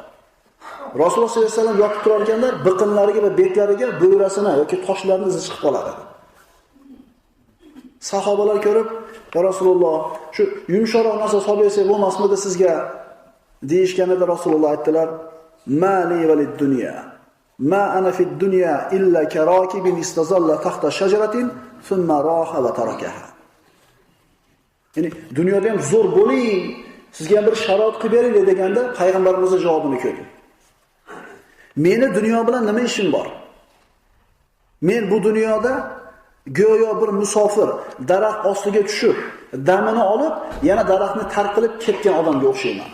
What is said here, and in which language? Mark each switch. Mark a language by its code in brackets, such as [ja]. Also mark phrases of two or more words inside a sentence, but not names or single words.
[uz] Rasululloh [ar] صلى الله عليه وسلم [uz] yotib turar ekanlar, biqinlariga va betlariga bo'yrasini yoki toshlarni izi chiqib qoladi. Sahobalar ko'rib, [ar] "يا رسول الله, [uz] shu yumshoqroq narsa solib bersak bo'lmasmidi sizga?" deyishganida Rasululloh aytdilar: [ar] "ما لي وللدنيا. ما أنا في الدنيا إلا كراكب استظل تحت شجرة ثم راح وتركها." [uz] Ya'ni dunyoda ham zo'r bo'ling, Sizga bir sharoit qilib beraylik deganda payg'ambarimizning javobini ko'ring. Meni dunyo bilan nima ishim bor? Men bu dunyoda go'yo bir musofir daraxt ostiga tushib, damini olib, yana daraxtni tark qilib ketgan odamga o'xshayman.